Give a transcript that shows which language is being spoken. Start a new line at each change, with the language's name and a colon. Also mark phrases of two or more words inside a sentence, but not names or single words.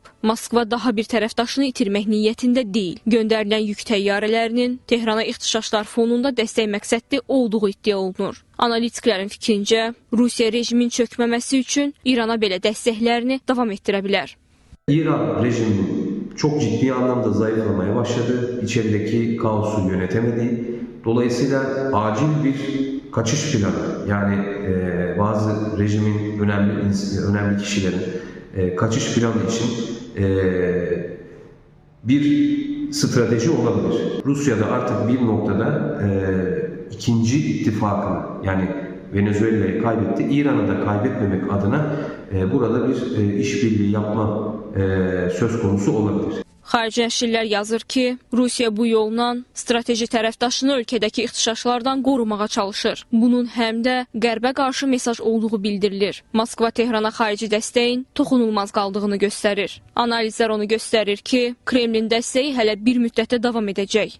Azerbaijani: Moskva daha bir tərəfdaşını itirmək niyyətində deyil. Göndərilən yük təyyarələrinin Tehrana ixtişaşlar fonunda dəstək məqsədli olduğu iddia olunur. Analitiklərin fikrincə, Rusiya rejimin çökməməsi üçün İrana belə dəstəklərini davam etdirə bilər.
Turkish: İran rejiminin çok ciddi anlamda zayıflamaya başladı. İçerideki kaosu yönetemedi. Dolayısıyla acil bir kaçış planı, yani bazı rejimin önemli kişilerin kaçış planı için bir strateji olabilir. Rusya'da artık bir noktada ikinci ittifakını, yani Venezuela'yı kaybetti. İran'ı da kaybetmemek adına burada bir işbirliği yapma söz konusu olabilir.
Azerbaijani: Xarici nəşrlər yazır ki, Rusiya bu yolla strateji tərəfdaşını ölkədəki ixtişaşlardan qorumağa çalışır. Bunun həm də Qərbə qarşı mesaj olduğu bildirilir. Moskva Tehrana xarici dəstəyin toxunulmaz qaldığını göstərir. Analizlər onu göstərir ki, Kremlin dəstəyi hələ bir müddətdə davam edəcək.